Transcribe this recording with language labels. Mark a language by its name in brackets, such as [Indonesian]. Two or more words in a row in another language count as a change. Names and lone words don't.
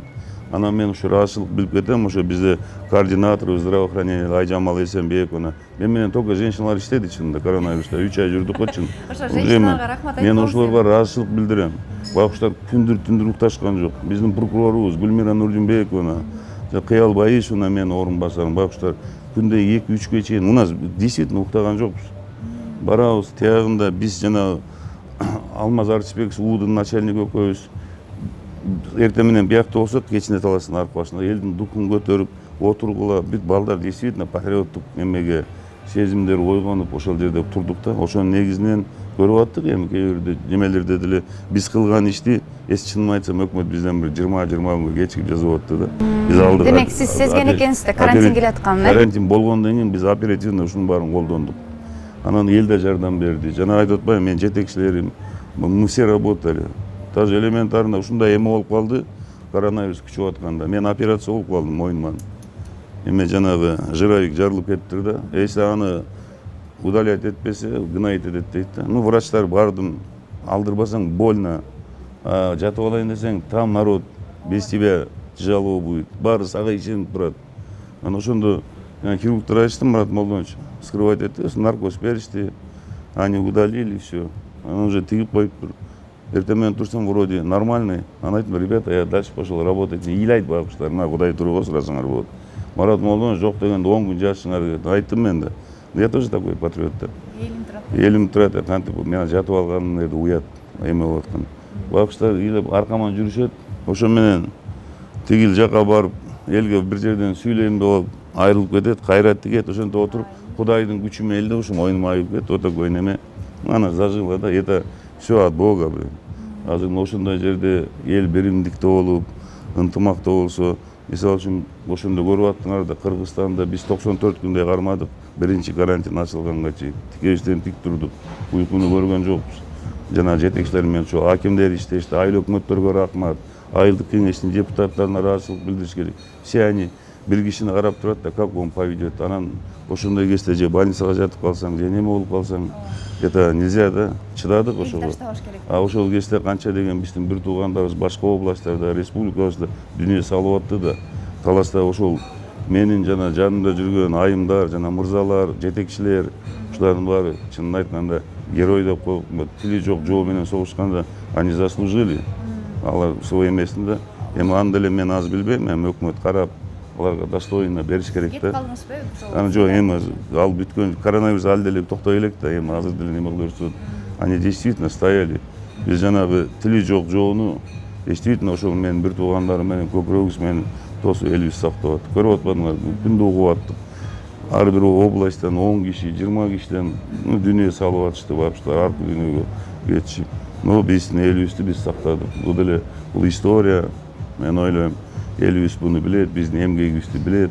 [Kyrgyz] Анан мен ушу ыраазычылык билип кетем, ошо бизде [Russian] координатор здравоохранения [Kyrgyz] Айжамал Эсенбековна. Мен менен только женщиналар иштеди чынында коронавируста. 3 ай жүрдүк го чын. Ошо женщиналарга рахмат айтып. Мен ошолорго ыраазычылык билдирем. Бакуштар күндүр укташкан жок. Биздин прокурорубуз Гүлмира Нурдинбековна, Кыял Баишевна менин орун басарым. Бакуштар күндө 2-3ге чейин [Russian] у нас действительно [Kyrgyz] уктаган жокпуз. Барабыз, тиягында биз жана Алмаз Арчыбек УУдун начальниги экөөбүз эртең менен биякта болсок, кечине Таластын аркы башында элдин духун көтөрүп отургула, бүт балдар действительно патриоттук эмеге сезимдер ойгонуп ошол жерде турдук да. Ошонун негизинен көрүп аттык эми кээ бир немелерде деле биз кылган ишти, эс чынын айтсам өкмөт бизден бир 20 күнгө кечигип жазып атты да. Биз алдык. Демек сиз сезген экенсиз да карантин келатканын. Карантин болгондон кийин биз оперативно ушунун баарын колдондук. Анан эл да жардам берди. Жана айтып атпайбы, мен жетекчилерим, [Russian] мы все работали. [Kyrgyz] Даже элементарно ушундай эме болуп калды, коронавирус күчүп атканда. Мен операция болуп калдым мойнуман. Эме жанагы жировик жарылып кеттир да. Если аны удалять этпесе, гноить этет дейт да. Ну, врачтар бардым, алдырбасаң больно. Жатып алайын десең, [Russian] там народ без тебя тяжело будет. [Kyrgyz] Баары сага ишенип турат. Анан ошондо хирургтар айтышты, Мурат Молдонович, скрывать этти, наркоз беришти. [Russian] Они удалили, все. [Kyrgyz] Анан уже тигип коюптур. Эртең менен турсам [Russian] вроде нормальный. [Kyrgyz] Анан айттым, [Russian] ребята, я дальше пошел работать. [Kyrgyz] Ыйлайт байкуштар, мына Кудай турууга сурасаңар болот. Марат Молдонович жок дегенде 10 күн жатышыңар деп айттым мен да. [Russian] Я тоже такой патриот да. [Kyrgyz] Элим турат, кантип мен жатып алганым эди уят эме болуп аткан. Байкуштар ыйлап аркаман жүрүшөт. Ошо менен тигил жака барып, элге бир жерден сүйлөйм деп алып айрылып кетет, кайрат тигет, ошентип отуруп Кудайдын күчү менен элде ушум оюнума айып кетти, [Russian] о такой неме. [Kyrgyz] Ана [Russian] зажило да, это все от Бога. [Kyrgyz] Азыр ошондой жерде эл биримдикте болуп, ынтымакта болсо, мисалы үчүн ошондо көрүп аттыңар да, Кыргызстанда биз 94 күндөй кармадык, биринчи карантин ачылганга чейин. Тикебизден тик турдук, уйкуну көргөн жокпуз. Жана жетекчилер менен чоң акимдер иштешти, айыл өкмөттөргө рахмат, айылдык кеңештин депутаттарына ыраазычылык билдириш керек. [Russian] Все они [Kyrgyz] бир кишини карап турат да, [Russian] как он поведет. [Kyrgyz] Анан ошондой кезде же больницага жатып калсаң, же неме болуп калсаң, [Russian] это нельзя [Kyrgyz] да, чыдадык ошого. А ошол кезде канча деген биздин бир туугандарыбыз башка областтарда, республикабызда дүнүйө салып атты да. Таласта ошол менин жана жанымда жүргөн айымдар, жана мырзалар, жетекчилер, ушулардын баары чынын айтканда герой деп коюп, тили жок жоо менен согушканда [Russian] они заслужили. [Kyrgyz] Алар свой эмесинде. Эми анда эле мен аз билбейм, эми өкмөт карап аларга достойно бериш керек да. Кеп калдыңызбы? Аны жок, эми ал бүткөн коронавирус ал деле токтой элек да, эми азыр деле неме кылып. [Russian] Они действительно стояли. [Kyrgyz] Биз жанагы тили жок жоону действительно ошол менин бир туугандарым менен көкүрөгүбүз менен тосуп элибиз сактап аттык. Көрүп атпадыңар, күндө угуп аттык. Ар бир областтан 10 киши, 20 кишиден дүнүйө салып атышты, бапчылар ар күнүгө кетишип. Но биздин элибизди биз сактадык. Бул деле бул история, мен ойлойм, элибиз буну билет, биздин эмгегибизди билет.